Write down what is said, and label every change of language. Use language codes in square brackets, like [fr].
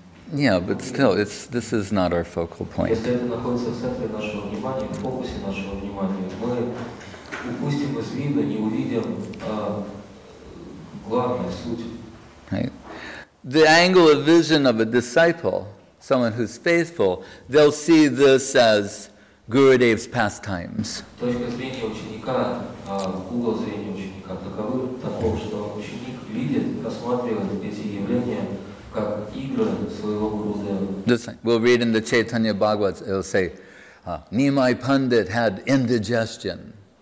[en] yeah, but still, this is not our focal point. [ru] Если это находится в центре нашего внимания, в фокусе нашего внимания, мы упустим из вида, не увидим главную суть. [en] Right. The angle of vision of a disciple, someone who's faithful, they'll see this as Gurudev's pastimes. [ru] Точка зрения ученика, угол зрения ученика таков, что ученик видит, рассматривает эти явления как игры своего Гурудева. [en] We'll read in the Chaitanya Bhagavad, it'll say, Nimai Pandit had indigestion.